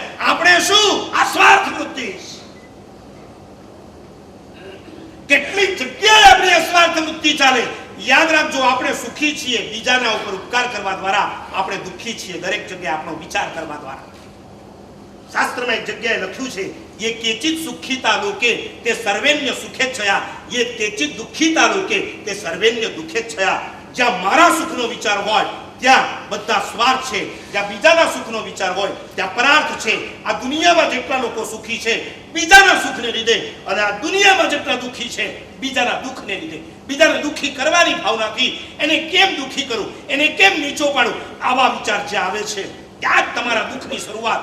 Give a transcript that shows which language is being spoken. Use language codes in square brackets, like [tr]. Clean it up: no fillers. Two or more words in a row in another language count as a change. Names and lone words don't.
[gu] આપણે શું આ સ્વાર્થ વૃત્તિ. કેટલી જગ્યાએ આપણી અસ્વાર્થ વૃત્તિ ચાલે. યાદ રાખજો, આપણે સુખી છીએ બીજાના ઉપર ઉપકાર કરવા દ્વારા, આપણે દુઃખી છીએ દરેક જગ્યાએ આપણો વિચાર કરવા દ્વારા. શાસ્ત્રમાં એક જગ્યાએ લખ્યું છે, [sa] ये केचित सुखिता लोके ते सर्वेन्य सुखेच्छया, ये केचित दुखिता लोके ते सर्वेन्य दुखेच्छया. [gu] જ્યાં મારા સુખનો વિચાર હોય ત્યાં બધા સ્વાર્થ છે, જ્યાં બીજાના સુખનો વિચાર હોય ત્યાં પરાર્થ છે. આ દુનિયામાં જેટલા લોકો સુખી છે બીજાના સુખને લીધે, અને આ દુનિયામાં જેટલા દુખી છે બીજાના દુઃખને લીધે. બીજાને દુખી કરવાની ભાવનાથી એને કેમ દુખી કરું, એને કેમ નીચો પાડું, આવા વિચાર જે આવે છે ત્યાં જ તમારા દુઃખની શરૂઆત.